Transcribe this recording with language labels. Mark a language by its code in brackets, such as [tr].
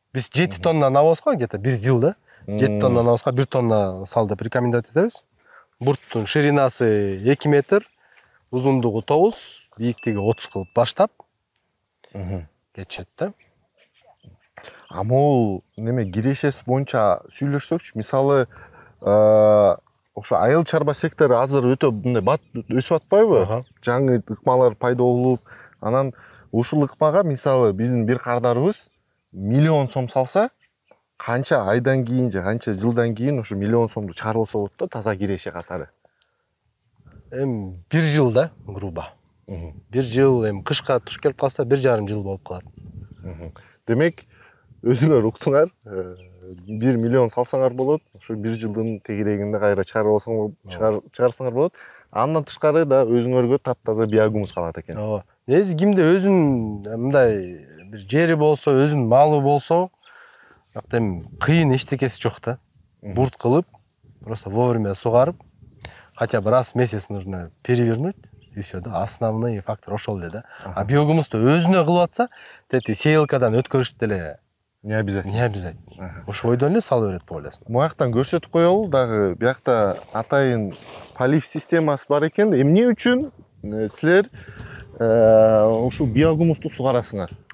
[ky] Биз 7 тонна навозго [ru] где-то [ky] 1 жыл да. 7 тонна навозго 1 тонна сал деп рекомендовать этебиз. Бурттун ширинасы 2 метр, узундугу 9, бийиктиги 30 кылып баштап кетишет да. А могул неме кирешеси боюнча сүйлөшсөкчү, мисалы ошо айыл чарба сектору азыр өтө мындай бат өсүп атпайбы? Жаңы ыкмалар пайда болуп, анан ушул ыкмага мисалы биздин бир кардарыбыз 1 000 000 сом салса, канча айдан кийин же канча жылдан кийин ушу 1 000 000 сомду чыгарып болот да таза киреше катары. Эми 1 жыл да грубо. 1 жыл, эми кышка туш келип калса 1,5 жыл болуп калат. Демек, өзүңөр уктуңар, 1 000 000 салсаңар болот, ошо 1 жылдын тегерегинде кайра чыгарсаңар болот. Андан тышкары да өзүңөргө таптаза биогумус калат экен. Ооба. Негизи кимде өзүнүн мындай бир жери болсо, өзүнүн малы болсо, эми кыйын эчтекеси жок да. Бурт кылып, [ru] просто вовремя сугарып, хотя бы раз в месяц нужно перевернуть, и все, да. [ky] Основной фактор ошол эле да. А биогумусту өзүнө кылып атса, тети сеялкадан өткөрүш деле [ru] Не обязательно. не обязательно. [ky] Ошо ойдон эле салып берет по ойлосун. Буяктан көрсөтүп коелу дагы, биякта атайын полив системасы бар экен. Эмне үчүн силер ушул биогумусту сугарасыңар?